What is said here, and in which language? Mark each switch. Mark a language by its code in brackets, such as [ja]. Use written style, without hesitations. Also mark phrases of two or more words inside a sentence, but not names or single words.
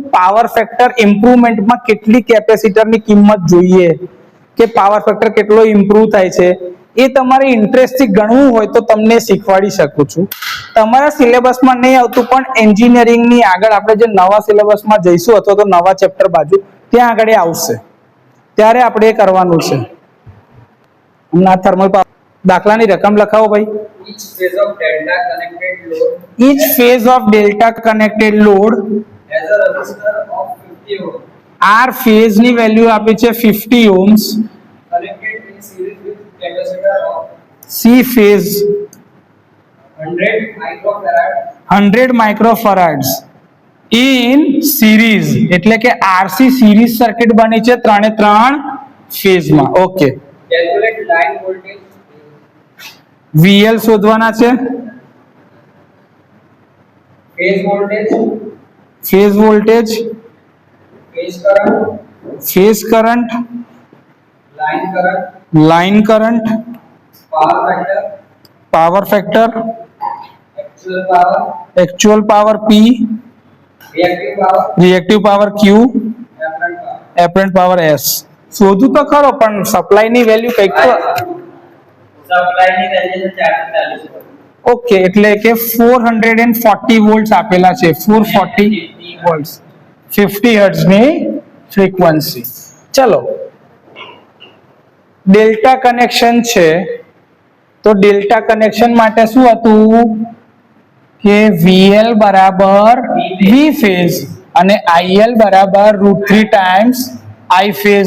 [en] power factor [gu] ઇમ્પ્રુવમેન્ટમાં કેટલી કેપેસિટરની કિંમત જોઈએ કે [en] power factor [gu] કેટલો ઇમ્પ્રુવ થાય છે એ તમારે ઇન્ટરેસ્ટથી ગણવું હોય તો તમને શીખવાડી શકું છું. તમારા સિલેબસમાં નહીં આવતું પણ એન્જિનિયરિંગની આગળ આપણે જે નવા સિલેબસમાં જઈશું અથવા તો નવા ચેપ્ટર બાજુ ત્યાં આગળ આવશે ત્યારે આપણે એ કરવાનું છે. હમણાં થર્મલ પાવર દાખલાની રકમ લખાવો ભાઈ. [en] each phase of delta connected load has a resistor of 50 ohm R phase [gu] ની વેલ્યુ આપી છે 50 ohms [en] connected in series with capacitor of C phase 100 microfarads in series [gu] એટલે કે [en] RC series સર્કિટ [gu] બની છે 3 ફેઝ માં. ઓકે, [en] calculate line voltage [gu] VL શોધવાના છે, [en] phase voltage phase voltage, phase current line current, power factor, actual power P, reactive power Q, apparent power S. [gu] શોધું તો ખરો પણ સપ્લાય ની વેલ્યુ કઈક તો સપ્લાય ની વેલ્યુ 440. ઓકે, એટલે કે 440 વોલ્ટ્સ આપેલા છે. 440 વોલ્ટ્સ 50 હર્ટ્ઝ ની ફ્રીક્વન્સી. ચલો [en] delta connection [gu] છે તો [en] delta connection [gu] માટે શું હતું કે VL બરાબર [en] V phase [gu] અને IL બરાબર √3 [en] times I phase.